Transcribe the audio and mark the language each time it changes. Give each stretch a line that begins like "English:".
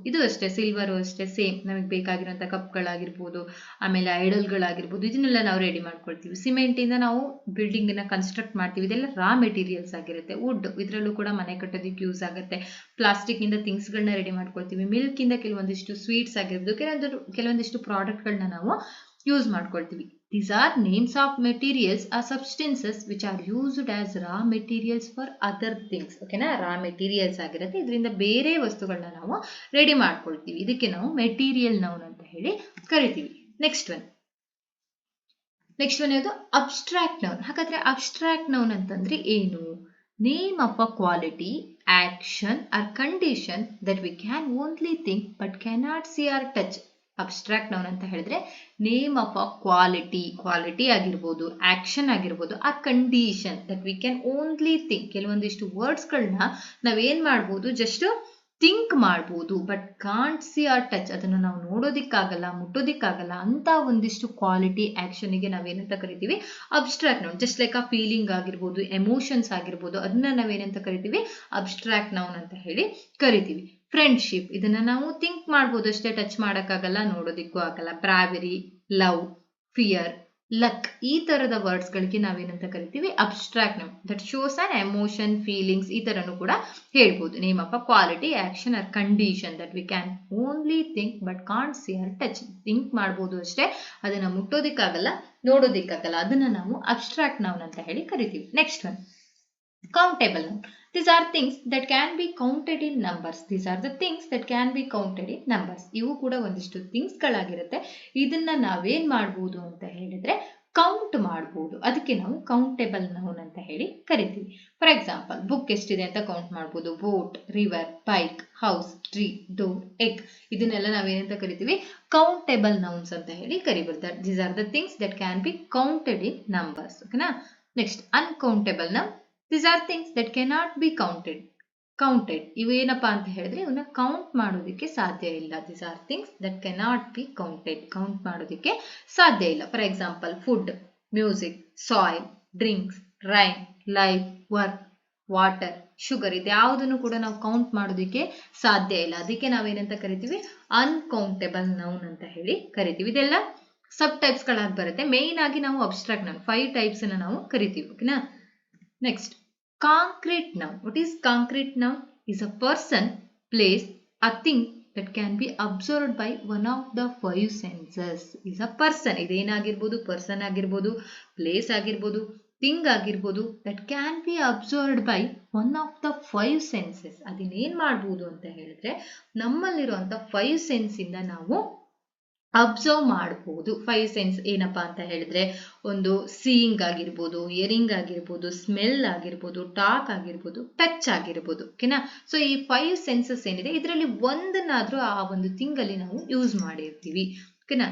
Kannada: ಇದು ಅಷ್ಟೇ, ಸಿಲ್ವರು ಅಷ್ಟೇ ಸೇಮ್, ನಮಗೆ ಬೇಕಾಗಿರುವಂಥ ಕಪ್ಗಳಾಗಿರ್ಬೋದು, ಆಮೇಲೆ ಐಡಲ್ಗಳಾಗಿರ್ಬೋದು, ಇದನ್ನೆಲ್ಲ ನಾವು ರೆಡಿ ಮಾಡ್ಕೊಳ್ತೀವಿ. ಸಿಮೆಂಟಿಂದ ನಾವು ಬಿಲ್ಡಿಂಗನ್ನು ಕನ್ಸ್ಟ್ರಕ್ಟ್ ಮಾಡ್ತೀವಿ. ಇದೆಲ್ಲ ರಾ ಮೆಟೀರಿಯಲ್ಸ್ ಆಗಿರುತ್ತೆ. ವುಡ್, ಇದರಲ್ಲೂ ಕೂಡ ಮನೆ ಕಟ್ಟೋದಕ್ಕೆ ಯೂಸ್ ಆಗುತ್ತೆ. ಪ್ಲಾಸ್ಟಿಕ್ ಇಂದ ಥಿಂಗ್ಸ್ಗಳನ್ನ ರೆಡಿ ಮಾಡ್ಕೊಳ್ತೀವಿ. ಮಿಲ್ಕ್ ಇಂದ ಕೆಲವೊಂದಿಷ್ಟು ಸ್ವೀಟ್ಸ್ ಆಗಿರ್ಬೋದು, ಕೆಲವೊಂದಿಷ್ಟು ಪ್ರಾಡಕ್ಟ್ಗಳನ್ನ ನಾವು ಯೂಸ್ ಮಾಡ್ಕೊಳ್ತೀವಿ.
English: These are names of materials or substances which are used as raw materials for other things.
Kannada: ಓಕೆನಾ? ರಾ ಮೆಟೀರಿಯಲ್ಸ್ ಆಗಿರುತ್ತೆ. ಇದರಿಂದ ಬೇರೆ ವಸ್ತುಗಳನ್ನ ನಾವು ರೆಡಿ ಮಾಡ್ಕೊಳ್ತೀವಿ. ಇದಕ್ಕೆ ನಾವು ಮೆಟೀರಿಯಲ್ ನೌನ್ ಅಂತ ಹೇಳಿ ಕರಿತೀವಿ. ನೆಕ್ಸ್ಟ್ ಒನ್ ಯಾವುದು? Abstract noun. ಹಾಗಾದ್ರೆ ಅಬ್ಸ್ಟ್ರಾಕ್ಟ್ ನೌನ್ ಅಂತಂದ್ರೆ ಏನು?
English: Name of a quality, action or condition that we can only think but cannot see or touch.
Kannada: Abstract noun ಅಂತ ಹೇಳಿದ್ರೆ
English: name of a quality
Kannada: ಆಗಿರ್ಬೋದು, ಆಕ್ಷನ್ ಆಗಿರ್ಬೋದು,
English: A condition that we can only think.
Kannada: ಕೆಲವೊಂದಿಷ್ಟು ವರ್ಡ್ಸ್ಗಳನ್ನ ನಾವೇನ್ ಮಾಡ್ಬೋದು, ಜಸ್ಟ್ ಥಿಂಕ್ ಮಾಡ್ಬೋದು,
English: But can't see or touch.
Kannada: ಅದನ್ನು ನಾವು ನೋಡೋದಿಕ್ಕಾಗಲ್ಲ, ಮುಟ್ಟೋದಿಕ್ಕಾಗಲ್ಲ ಅಂತ ಒಂದಿಷ್ಟು ಕ್ವಾಲಿಟಿ, ಆಕ್ಷನ್ಗೆ ನಾವೇನಂತ ಕರಿತೀವಿ? Abstract noun. ಜಸ್ಟ್ ಲೈಕ್ ಆ ಫೀಲಿಂಗ್ ಆಗಿರ್ಬೋದು, ಎಮೋಷನ್ಸ್ ಆಗಿರ್ಬೋದು, ಅದನ್ನ ನಾವೇನಂತ ಕರಿತೀವಿ? ಅಬ್ಸ್ಟ್ರಾಕ್ಟ್ ನೌನ್ ಅಂತ ಹೇಳಿ ಕರಿತೀವಿ. ಫ್ರೆಂಡ್ಶಿಪ್, ಇದನ್ನ ನಾವು ಥಿಂಕ್ ಮಾಡ್ಬೋದು ಅಷ್ಟೇ, ಟಚ್ ಮಾಡೋಕ್ಕಾಗಲ್ಲ, ನೋಡೋದಿಕ್ಕೂ ಆಗಲ್ಲ. ಬ್ರಾವೆರಿ, ಲವ್, ಫಿಯರ್, ಲಕ್, ಈ ತರದ ವರ್ಡ್ಸ್ ಗಳಿಗೆ ನಾವೇನಂತ ಕರಿತೀವಿ? Abstract noun.
English: that shows an emotion, feelings,
Kannada: ಈ ತರನು ಕೂಡ ಹೇಳ್ಬೋದು.
English: Name of a quality, action or condition that we can only think but can't see or touch.
Kannada: Think ಮಾಡ್ಬೋದು ಅಷ್ಟೇ, ಅದನ್ನ ಮುಟ್ಟೋದಿಕ್ಕಾಗಲ್ಲ, ನೋಡೋದಿಕ್ಕಾಗಲ್ಲ. ಅದನ್ನ ನಾವು ಅಬ್ಸ್ಟ್ರಾಕ್ಟ್ ನೌನ್ ಅಂತ ಹೇಳಿ ಕರಿತೀವಿ. Next one, countable noun.
English: These are things that can be counted in numbers. These are the things that can be counted in numbers.
Kannada: ಇವು ಕೂಡ ಒಂದಿಷ್ಟು ಥಿಂಗ್ಸ್ ಗಳಾಗಿರುತ್ತೆ. ಇದನ್ನ ನಾವೇನ್ ಮಾಡ್ಬೋದು ಅಂತ ಹೇಳಿದ್ರೆ ಕೌಂಟ್ ಮಾಡ್ಬೋದು. ಅದಕ್ಕೆ ನಾವು ಕೌಂಟೇಬಲ್ ನೌನ್ ಅಂತ ಹೇಳಿ ಕರಿತೀವಿ. ಫಾರ್ ಎಕ್ಸಾಂಪಲ್, ಬುಕ್ ಎಷ್ಟಿದೆ ಅಂತ ಕೌಂಟ್ ಮಾಡ್ಬೋದು. Boat, river, bike, house, tree, door, egg, ಇದನ್ನೆಲ್ಲ ನಾವೇನಂತ ಕರಿತೀವಿ? ಕೌಂಟೇಬಲ್ ನೌನ್ಸ್ ಅಂತ ಹೇಳಿ ಕರಿಬೋದು.
English: These are the things that can be counted in numbers.
Kannada: ಓಕೆನಾ? Next, uncountable noun.
English: These are things that cannot be counted.
Kannada: ಇವೇನಪ್ಪ ಅಂತ ಹೇಳಿದ್ರೆ ಇವನ್ನ ಕೌಂಟ್ ಮಾಡೋದಕ್ಕೆ ಸಾಧ್ಯ ಇಲ್ಲ.
English: These are things that cannot be counted.
Kannada: Count ಮಾಡೋದಕ್ಕೆ ಸಾಧ್ಯ ಇಲ್ಲ. For example, food, music, soil, drinks, rain, life, work, water, sugar, ಇದ್ಯಾವುದನ್ನು ಕೂಡ ನಾವು ಕೌಂಟ್ ಮಾಡೋದಕ್ಕೆ ಸಾಧ್ಯ ಇಲ್ಲ. ಅದಕ್ಕೆ ನಾವೇನಂತ ಕರಿತೀವಿ? ಅನ್ಕೌಂಟೇಬಲ್ ನೌನ್ ಅಂತ ಹೇಳಿ ಕರಿತೀವಿ. ಇದೆಲ್ಲ ಸಬ್ ಟೈಪ್ಸ್ ಗಳಾಗಿ ಬರುತ್ತೆ. ಮೇನ್ ಆಗಿ ನಾವು ಅಬ್ಸ್ಟ್ರಾಕ್ಟ್ ನೌನ್ 5 ಟೈಪ್ಸ್ ಅನ್ನ ನಾವು ಕರಿತೀವಿ.
English: ಓಕೆನಾ? Next, concrete noun. What is concrete noun? Is a person, place, a thing that can be observed by one of the 5 senses. Is a person.
Kannada: ಇದೇನಾಗಿರ್ಬೋದು? Person ಆಗಿರ್ಬೋದು, place ಆಗಿರ್ಬೋದು, thing ಆಗಿರ್ಬೋದು,
English: that can be observed by one of the 5 senses.
Kannada: ಅದನ್ನೇನ್ ಮಾಡ್ಬೋದು ಅಂತ ಹೇಳಿದ್ರೆ ನಮ್ಮಲ್ಲಿರುವಂತ 5 sense ಇಂದ ನಾವು observe ಮಾಡಬಹುದು. 5 sense ಏನಪ್ಪಾ ಅಂತ ಹೇಳಿದ್ರೆ, ಒಂದು ಸೀಯಿಂಗ್ ಆಗಿರ್ಬೋದು, ಹಿಯರಿಂಗ್ ಆಗಿರ್ಬೋದು, ಸ್ಮೆಲ್ ಆಗಿರ್ಬೋದು, ಟಾಕ್ ಆಗಿರ್ಬೋದು, ಟಚ್ ಆಗಿರ್ಬೋದು. ಓಕೆನಾ? ಸೊ ಈ 5 ಸೆನ್ಸಸ್ ಏನಿದೆ, ಇದರಲ್ಲಿ ಒಂದನ್ನಾದ್ರೂ ಆ ಒಂದು ಥಿಂಗ್ ಅಲ್ಲಿ ನಾವು ಯೂಸ್ ಮಾಡಿರ್ತೀವಿ. ಓಕೆನಾ?